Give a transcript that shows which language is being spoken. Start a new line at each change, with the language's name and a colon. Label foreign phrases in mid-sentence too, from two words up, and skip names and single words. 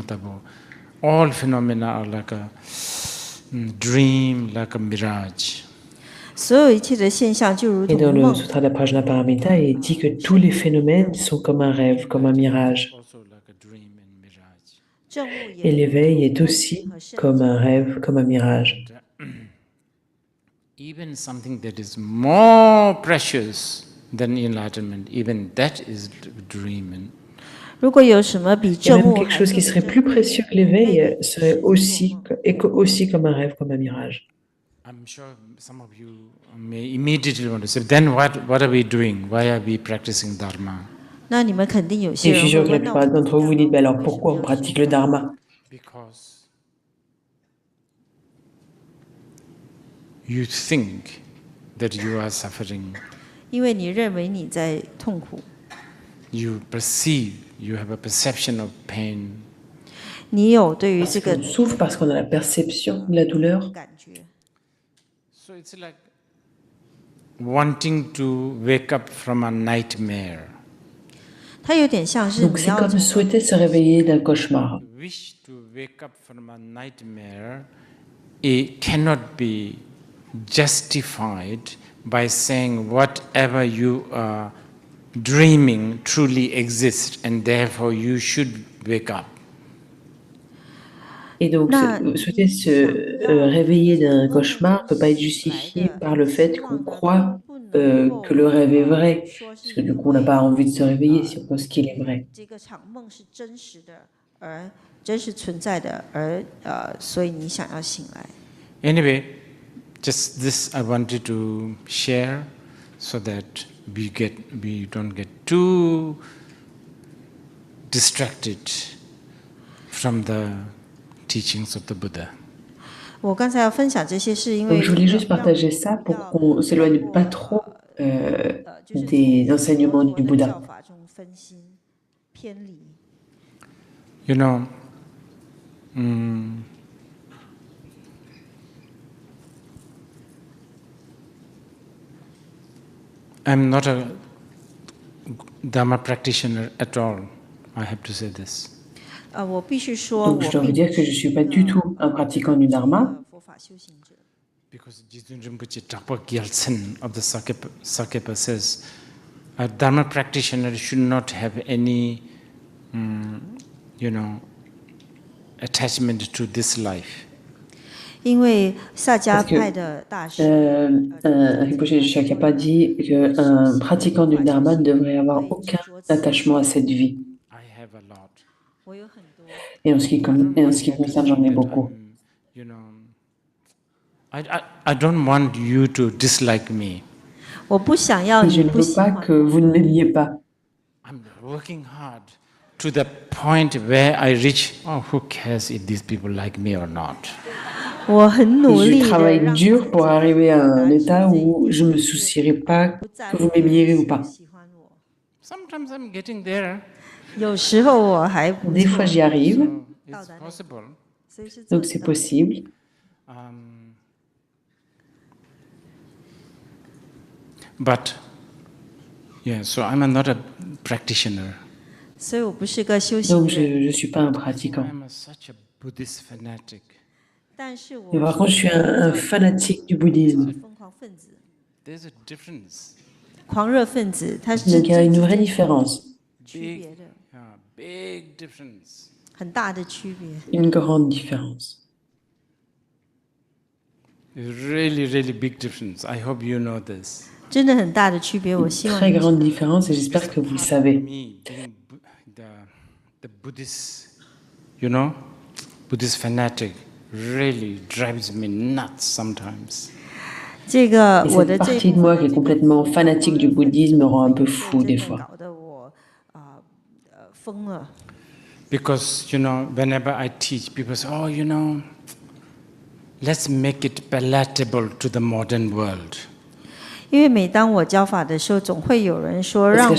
English: All phenomena are like a dream, like a mirage.
Chinese: 所有一切的现象就如
French: Et
Chinese: 同
French: dans le
Chinese: 梦。
French: Sutra de la Prajnaparamita, il dit que tous les phénomènes sont comme un rêve, comme un mirage. Et l'éveil est aussi comme un rêve, comme un mirage.
English: Even something that is more precious than enlightenment, even that is dreaming.
Chinese: 如果有什么比
French: Et
Chinese: 正
French: même
Chinese: 悟
French: quelque
Chinese: 还
French: chose qui serait plus précieux que l'éveil serait aussi comme un rêve, comme un mirage.
English: I'm sure some of you may immediately want to say, then what are we doing? Why are we practicing Dharma?
Chinese: 那你们肯定有些
French: Et je
Chinese: 人
French: suis
Chinese: 会
French: sûr que la
Chinese: 问，那我
French: plupart d'entre vous vous dites, alors pourquoi on pratique le Dharma?
English: Because you think that you are suffering.
Chinese: 因为你认为你在痛苦，
English: You perceive, you have a perception of pain.
Chinese: 你有对于这
French: Parce
Chinese: 个
French: qu'on souffre, parce qu'on a la perception de la douleur.
Chinese: 感觉。
English: So it's like wanting to wake up from a nightmare.
Chinese: 它有点像是
French: Donc
Chinese: 你
French: c'est
Chinese: 要
French: comme souhaiter se réveiller d'un cauchemar.
English: Wish to wake up from a nightmare, it cannot be justified by saying whatever you are dreaming truly exists and therefore you should wake up.
French: Et donc, souhaiter se réveiller d'un cauchemar ne peut pas être justifié par le fait qu'on croit que le rêve est vrai. Parce que du coup, on n'a pas envie de se réveiller si on pense qu'il est vrai.
Chinese: 这个场梦是真实的，而真实存在的，而所以你想要醒来。
English: Anyway, just this I wanted to share so that we don't get too distracted from the teachings of the Buddha.
Chinese: 我刚才要分享这些是因为
French: Donc je voulais juste partager ça pour qu'on ne s'éloigne pas trop des enseignements du Bouddha.
Chinese: 教法中分心偏离。
English: You know, I'm not a Dharma practitioner at all. I have to say this.
Chinese: 我必须说，
French: Donc je dois vous dire que je ne suis pas du tout un pratiquant du Dharma.
Chinese: 佛法修行者。
English: Because Jizun Rinpoche Trapa Gyaltsen of the Sakepa says, a Dharma practitioner should not have any, attachment to this life.
Chinese: 因为萨迦派的大师
French: Rinpoche de Shakapa dit qu'un pratiquant du Dharma ne devrait avoir aucun attachement à cette vie. Et en ce qui concerne, j'en ai beaucoup.
English: I don't want you to dislike me.
Chinese: 我不想要
French: Je
Chinese: 你
French: ne
Chinese: 不
French: veux
Chinese: 喜
French: pas
Chinese: 欢
French: que vous ne m'aimiez pas.
English: I'm working hard to the point where I reach, oh, who cares if these people like me or not?
Chinese: 我很努
French: Et
Chinese: 力
French: je
Chinese: 的
French: travaille
Chinese: 让
French: dur pour arriver à un état où je ne me soucierai pas que vous m'aimiez ou pas.
Chinese: 喜欢我。
English: Sometimes I'm getting there.
Chinese: 有时候我还不
French: Des fois, j'y arrive,
English: It's possible.
Chinese: 所以是做
French: donc c'est possible.
English: But, yeah, so I'm not a practitioner.
Chinese: 所以我不是个修行
French: Donc
Chinese: 人，
French: je ne suis pas un pratiquant.
English: I'm such a Buddhist fanatic.
Chinese: 但是我
French: Mais par contre, je suis un fanatique du bouddhisme.
Chinese: 疯狂分子、
English: There's a difference.
Chinese: 狂热分子，他是
French: Donc il y a une vraie différence,
Chinese: 区别的，
English: Big difference.
Chinese: 很大的区别。
French: une grande différence.
English: Really, really big difference. I hope you know this.
Chinese: 真的很大的区别，我希望
French: Très
Chinese: 你知道
French: grande différence et j'espère que vous le savez.
English: Me, being the Buddhist, Buddhist fanatic, really drives me nuts sometimes.
Chinese: 这个
French: Et
Chinese: 我
French: cette
Chinese: 的这
French: partie de moi qui est complètement fanatique du bouddhisme me rend un peu fou des
Chinese: 真的
French: fois.
Chinese: 搞得我疯了。
English: Because, whenever I teach, people say, oh, let's make it palatable to the modern world.
Chinese: 因为每当我教法的时候，总会有人说
French: Parce
Chinese: 让